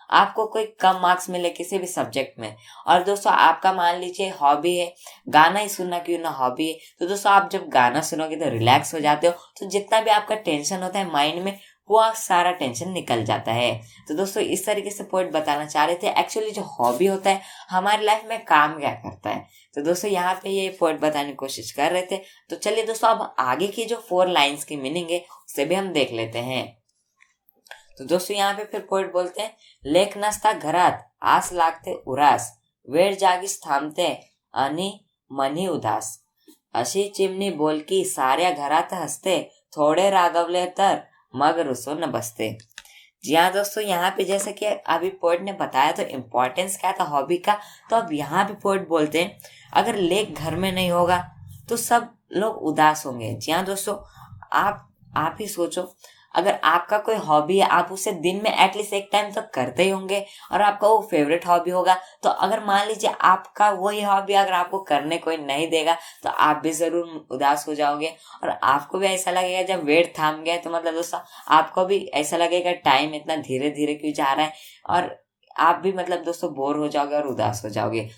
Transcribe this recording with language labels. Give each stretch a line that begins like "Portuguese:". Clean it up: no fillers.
Hindi: आपको कोई कम मार्क्स मिले किसी भी सब्जेक्ट में, और दोस्तों आपका मान लीजिए हॉबी है गाना ही सुनना, क्यों ना हॉबी है, तो दोस्तों आप जब गाना सुनोगे तो रिलैक्स हो जाते हो, तो जितना भी आपका टेंशन होता है माइंड में वो सारा टेंशन निकल जाता है। तो दोस्तों इस तरीके से पोएट बताना चाह रहे थे एक्चुअली जो हॉबी होता है हमारी लाइफ में काम क्या करता है। तो दोस्तों यहाँ पे ये पोएट बताने की कोशिश कर रहे थे। तो चलिए दोस्तों अब आगे की जो 4 लाइन्स की मीनिंग है उसे भी हम देख लेते हैं। तो दोस्तों यहाँ पे फिर पोएट बोलते हैं,
Marathi: लेख नसता घरात आस लागते उरास, वेळ जागीच थांबते आणि मनी उदास, अशी चिमणी बोलकी साऱ्या घरात हसते, थोड़े रागवले तर मग रुसून बसते।
Hindi: जी हाँ दोस्तों, यहाँ पे जैसे कि अभी पोएट ने बताया तो इम्पोर्टेंस क्या था हॉबी का, तो अब यहाँ पे पोएट बोलते हैं अगर लेक घर में नहीं होगा तो सब लोग उदास होंगे। जी हाँ दोस्तों, आप ही सोचो, अगर आपका कोई हॉबी है आप उसे दिन में एटलीस्ट एक टाइम तक करते ही होंगे और आपका वो फेवरेट हॉबी होगा, तो अगर मान लीजिए आपका वही हॉबी अगर आपको करने कोई नहीं देगा तो आप भी जरूर उदास हो जाओगे, और आपको भी ऐसा लगेगा जब वेट थाम गया तो मतलब दोस्तों आपको भी ऐसा लगेगा टाइम इतना धीरे धीरे क्यों जा रहा है, और आप भी मतलब दोस्तों बोर हो जाओगे और उदास हो जाओगे।